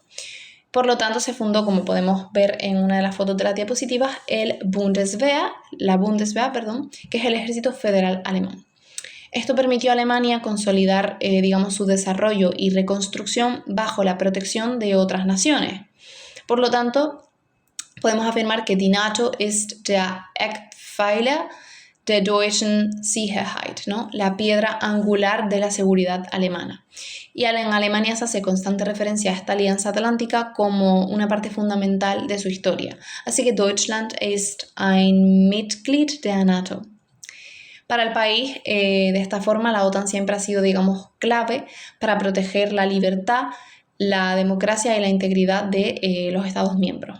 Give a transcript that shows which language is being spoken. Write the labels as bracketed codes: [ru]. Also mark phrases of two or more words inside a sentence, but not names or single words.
[es] Por lo tanto, se fundó, como podemos ver en una de las fotos de las diapositivas, la Bundeswehr, que es el Ejército Federal Alemán. Esto permitió a Alemania consolidar, su desarrollo y reconstrucción bajo la protección de otras naciones. Por lo tanto, podemos afirmar que [de] die NATO ist der Eckpfeiler der deutschen Sicherheit, [es] ¿no? La piedra angular de la seguridad alemana. Y en Alemania se hace constante referencia a esta alianza atlántica como una parte fundamental de su historia. Así que [de] Deutschland ist ein Mitglied der NATO. [es] Para el país, de esta forma, la OTAN siempre ha sido, clave para proteger la libertad, la democracia y la integridad de los Estados miembros.